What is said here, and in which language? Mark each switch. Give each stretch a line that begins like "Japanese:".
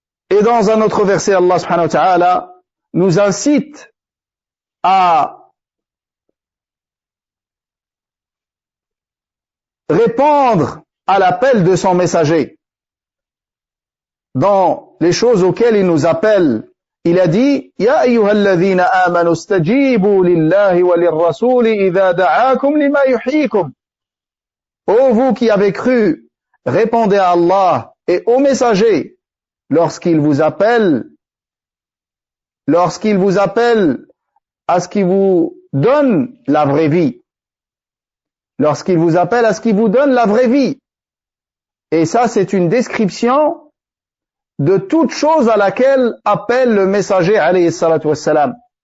French: Et dans un autre verset, Allah subhanahu wa ta'ala nous incite à répondre à l'appel de son messager dans les choses auxquelles il nous appelle. Il a dit,
Arabic: يا أيها الذين آمنوا استجيبوا لله وللرسول إذا دعاكم لما يحييكم.
French: Ô vous qui avez cru, répondez à Allah et au messager lorsqu'il vous appelle, à ce qui vous donne la vraie vie. Lorsqu'il vous appelle à ce qui vous donne la vraie vie. Et ça, c'est une description de toute chose à laquelle appelle le messager alayhi salatu wassalam.